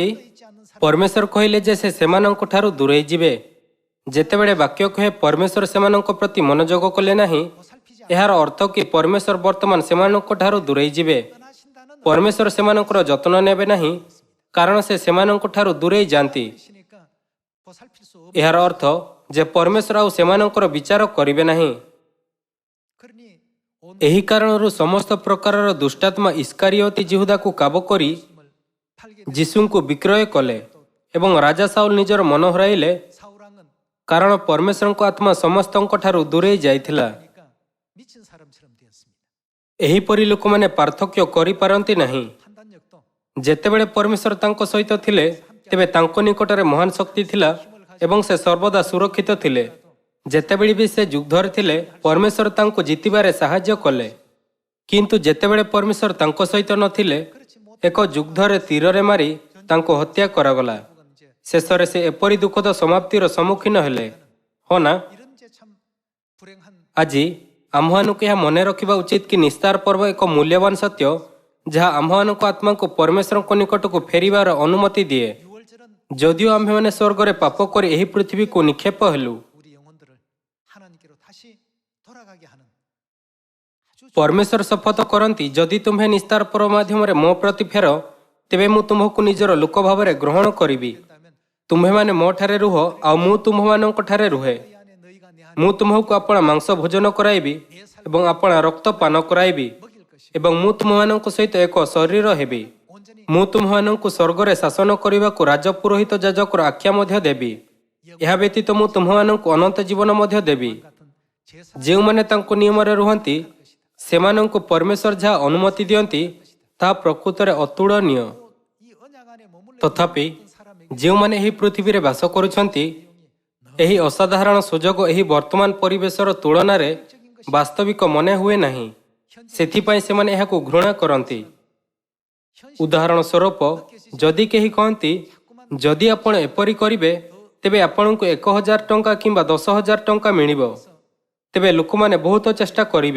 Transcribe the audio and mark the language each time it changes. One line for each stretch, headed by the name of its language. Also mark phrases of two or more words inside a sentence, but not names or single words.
Odia: ପରମେଶ୍ୱର କହିଲେ ଯେ ସେ ସେମାନଙ୍କ ଠାରୁ ଦୂରେଇ ଯିବେ। ଯେତେବେଳେ ବାକ୍ୟ କହେ ପରମେଶ୍ୱର ସେମାନଙ୍କ ପ୍ରତି ମନୋଯୋଗ କଲେ ନାହିଁ, ଏହାର ଅର୍ଥ କି ପରମେଶ୍ୱର ବର୍ତ୍ତମାନ ସେମାନଙ୍କ ଠାରୁ ଦୂରେଇ ଯିବେ।
Korean: 떠나신다는
Odia: ପରମେଶ୍ୱର ସେମାନଙ୍କର ଯତ୍ନ ନେବେ ନାହିଁ କାରଣ ସେ ସେମାନଙ୍କ ଠାରୁ ଦୂରେଇ ଯାଆନ୍ତି।
Korean: 뜻이니까 보살필 수 없.
Odia: ଏହାର ଅର୍ଥ ଯେ ପରମେଶ୍ୱର ଆଉ ସେମାନଙ୍କର ବିଚାର କରିବେ ନାହିଁ।
Korean: 그러니 온
Odia: ଏହି କାରଣରୁ ସମସ୍ତ ପ୍ରକାରର ଦୁଷ୍ଟାତ୍ମା ଇସ୍କାରିଓତି ଜିହୁଦାକୁ କାବ କରି
Korean: 팔게
Odia: ଯୀଶୁଙ୍କୁ ବିକ୍ରୟ କଲେ ଏବଂ ରାଜା ସାଉଲ ନିଜର ମନ ହରାଇଲେ
Korean: 사울왕은
Odia: କାରଣ ପରମେଶ୍ୱରଙ୍କ ଆତ୍ମା ସମସ୍ତଙ୍କ ଠାରୁ ଦୂରେଇ ଯାଇଥିଲା।
Korean: 그러니까 미친 사람처럼 되었습니다.
Odia: ଏହିପରି ଲୋକମାନେ ପାର୍ଥକ୍ୟ କରିପାରନ୍ତି ନାହିଁ।
Korean: 판단력도
Odia: ଯେତେବେଳେ ପରମେଶ୍ୱର ତାଙ୍କ ସହିତ ଥିଲେ ତେବେ ତାଙ୍କ ନିକଟରେ ମହାନ ଶକ୍ତି ଥିଲା ଏବଂ ସେ ସର୍ବଦା ସୁରକ୍ଷିତ ଥିଲେ। ଯେତେବେଳେ ବି ସେ ଯୁଦ୍ଧରେ ଥିଲେ ପରମେଶ୍ୱର ତାଙ୍କୁ ଜିତିବାରେ ସାହାଯ୍ୟ କଲେ। କିନ୍ତୁ ଯେତେବେଳେ ପରମେଶ୍ୱର ତାଙ୍କ ସହିତ ନଥିଲେ ଏକ ଯୁଦ୍ଧରେ ତୀରରେ ମାରି ତାଙ୍କୁ ହତ୍ୟା କରାଗଲା। ଶେଷରେ ସେ ଏପରି ଦୁଃଖଦ ସମାପ୍ତିର ସମ୍ମୁଖୀନ ହେଲେ। ହଁ ନା?
Korean: 이런 제참 불행한
Odia: ଆଜି ଆମ୍ଭମାନଙ୍କୁ ଏହା ମନେ ରଖିବା ଉଚିତ କି ନିସ୍ତାର ପର୍ବ ଏକ ମୂଲ୍ୟବାନ ସତ୍ୟ ଯାହା ଆମ୍ଭମାନଙ୍କ ଆତ୍ମାକୁ ପରମେଶ୍ୱରଙ୍କ ନିକଟକୁ ଫେରିବାର ଅନୁମତି ଦିଏ।
Korean: 6월절은
Odia: ଯଦିଓ ଆମ୍ଭେମାନେ ସ୍ୱର୍ଗରେ ପାପ କରି ଏହି ପୃଥିବୀକୁ ନିକ୍ଷେପ ହେଲୁ,
Korean: 우리 영혼들을 하나님께로 다시 돌아가게 하는 아주
Odia: ପରମେଶ୍ୱର ଶପଥ କରନ୍ତି ଯଦି ତୁମ୍ଭେ ନିସ୍ତାର ପର୍ବ ମାଧ୍ୟମରେ ମୋ ପ୍ରତି ଫେର ତେବେ ମୁଁ ତୁମ୍ଭକୁ ନିଜର ଲୋକ ଭାବରେ ଗ୍ରହଣ କରିବି।
Korean: 된다면
Odia: ତୁମ୍ଭେମାନେ ମୋ ଠାରେ ରୁହ ଆଉ ମୁଁ ତୁମ୍ଭମାନଙ୍କ ଠାରେ ରୁହେ।
Korean: 이 안에 너희가 내 안에
Odia: ମୁଁ ତୁମ୍ଭକୁ ଆପଣା ମାଂସ ଭୋଜନ କରାଇବି ଏବଂ ଆପଣା ରକ୍ତ ପାନ କରାଇବି
Korean: 먹일 것이
Odia: ଏବଂ ମୁଁ ତୁମମାନଙ୍କ ସହିତ ଏକ ଶରୀର ହେବି।
Korean: 온전히
Odia: ମୁଁ ତୁମମାନଙ୍କୁ ସ୍ୱର୍ଗରେ ଶାସନ କରିବାକୁ ରାଜପୁରୋହିତ ଯାଜକର ଆଖ୍ୟା ମଧ୍ୟ ଦେବି। ଏହା ବ୍ୟତୀତ ମୁଁ ତୁମମାନଙ୍କୁ ଅନନ୍ତ ଜୀବନ ମଧ୍ୟ ଦେବି।
Korean: 같은 제사
Odia: ଯେଉଁମାନେ ତାଙ୍କ ନିୟମରେ ରୁହନ୍ତି ସେମାନଙ୍କୁ ପରମେଶ୍ୱର ଯାହା ଅନୁମତି ଦିଅନ୍ତି ତାହା ପ୍ରକୃତରେ ଅତୁଳନୀୟ।
Korean: 이 언약 안에 머물러
Odia: ତଥାପି
Korean: 있는 사람에게
Odia: ଯେଉଁମାନେ ଏହି ପୃଥିବୀରେ ବାସ କରୁଛନ୍ତି ଏହି ଅସାଧାରଣ ସୁଯୋଗ ଏହି ବର୍ତ୍ତମାନ ପରିବେଶର ତୁଳନାରେ ବାସ୍ତବିକ ମନେ ହୁଏ ନାହିଁ। ସେଥିପାଇଁ ସେମାନେ ଏହାକୁ ଘୃଣା କରନ୍ତି। ଉଦାହରଣ ସ୍ୱରୂପ ଯଦି କେହି କହନ୍ତି ଯଦି ଆପଣ ଏପରି କରିବେ ତେବେ ଆପଣଙ୍କୁ 1000 ଟଙ୍କା କିମ୍ବା 10,000 ଟଙ୍କା ମିଳିବ, ତେବେ ଲୋକମାନେ ବହୁତ ଚେଷ୍ଟା କରିବେ।